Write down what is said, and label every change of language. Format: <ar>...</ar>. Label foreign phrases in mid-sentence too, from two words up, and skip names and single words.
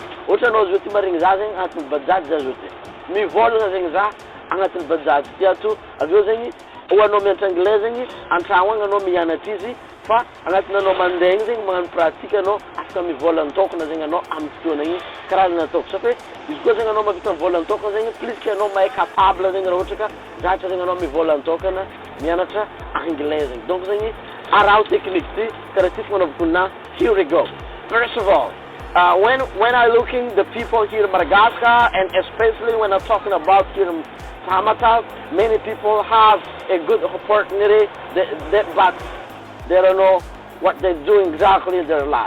<mg>Ohatra anao zao ty marigny za zegny agnatin'ny bajage za zao ty mivolagna zegny za agnatin'ny bajage ty ato avy eo zegny ho anao mianatra anglais zegny antragno agny anao mianatra izy fa agnatin'ny anao mandeha igny zegny magnano pratique anao afaka mivolagna tokana zegny anao amin'ny fotoana igny karazana ataoko.</mg> <fr>Ça fait</fr> <mg>izy koa zegny anao mahavita mivolagna tokana zegny</mg> <fr>plus que</fr> <mg>anao mahay capable zegny raha ohatra ka zatra zegny anao mivolagna tokana mianatra anglais zegny. Donc zegny araho technique ty karaha ty fagnanovako na.</mg> <en>Here we go. First of all, when I looking the people here in Madagascar, and especially when I'm talking about here in Tamatave, many people have a good opportunity, but they don't know what they're doing exactly in their life.</en>